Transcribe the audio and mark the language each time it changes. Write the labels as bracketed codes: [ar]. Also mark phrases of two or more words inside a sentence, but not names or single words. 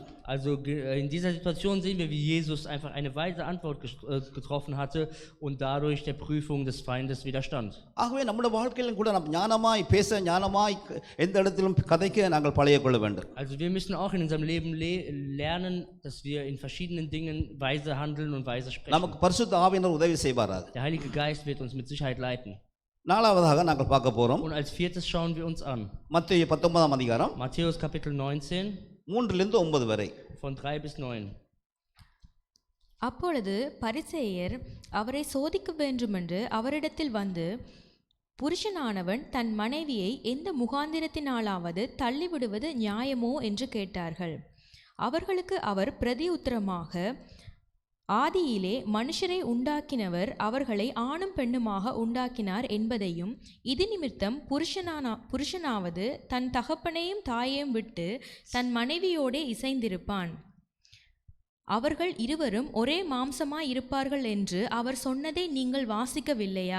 [de] Also in dieser Situation sehen wir, wie Jesus einfach eine weise Antwort getroffen hatte und dadurch der Prüfung des Feindes widerstand. [ta] ஆகவே நம்முடைய வாழ்க்கையிலும் கூட நாம் ஞானமாய் பேச, ஞானமாய் எந்த இடத்திலும் கதைக்க நாங்கள் பழகிக்கொள்ள வேண்டும். [de] Also wir müssen auch in unserem Leben lernen, dass wir in verschiedenen Dingen weise handeln und weise sprechen. [ta] நமக்கு பரிசுத்த ஆவியானவர் உதவி செய்வாராக. [de] Der Heilige Geist wird uns mit Sicherheit leiten. [ta] நாலாவதாக நாங்கள் பார்க்க போறோம். [de] Und als viertes schauen wir uns an [ta] மத்தேயு 19ஆம் அதிகாரம் [de] Matthäus Kapitel 19 [ta] 3 9 வரை. [de] von 3 bis 9. [ta] அப்பொழுது பரிசேயர் அவரை சோதிக்க வேண்டுமென்று அவரிடத்தில் வந்து, புருஷனானவன் தன் மனைவியை எந்த முகாந்திரத்தினாலாவது தள்ளிவிடுவது நியாயமோ என்று கேட்டார்கள். அவர்களுக்கு அவர் பிரதியுத்தரமாக, ஆதியிலே மனுஷரை உண்டாக்கினவர் அவர்களை ஆணும் பெண்ணுமாக உண்டாக்கினார் என்பதையும், இது நிமித்தம் புருஷனாவது தன் தகப்பனையும் தாயையும் விட்டு தன் மனைவியோடே இசைந்திருப்பான், அவர்கள் இருவரும் ஒரே மாம்சமாய் இருப்பார்கள் என்று அவர் சொன்னதை நீங்கள் வாசிக்கவில்லையா?